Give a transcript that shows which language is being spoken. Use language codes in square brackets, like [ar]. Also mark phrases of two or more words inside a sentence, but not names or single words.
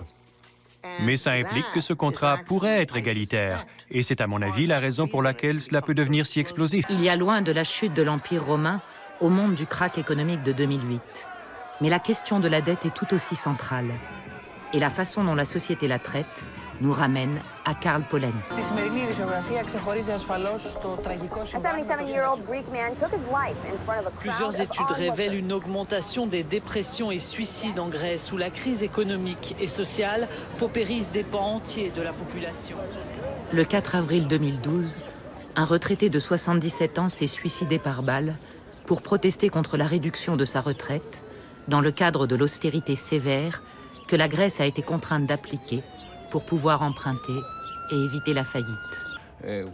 [fr] Mais ça implique que ce contrat pourrait être égalitaire, et c'est à mon avis la raison pour laquelle cela peut devenir si explosif. Il y a loin de la chute de l'Empire romain au monde du krach économique de 2008. Mais la question de la dette est tout aussi centrale. Et la façon dont la société la traite nous ramène à Karl Polanyi. [el] Στη σημερινή ειδησιογραφία ξεχωρίζει ασφαλώς το τραγικό συμβάν. [fr] Plusieurs études révèlent une augmentation des dépressions et suicides en Grèce, où la crise économique et sociale paupérise des pans entiers de la population. Le 4 avril 2012, un retraité de 77 ans s'est suicidé par balle pour protester contre la réduction de sa retraite dans le cadre de l'austérité sévère que la Grèce a été contrainte d'appliquer pour pouvoir emprunter et éviter la faillite.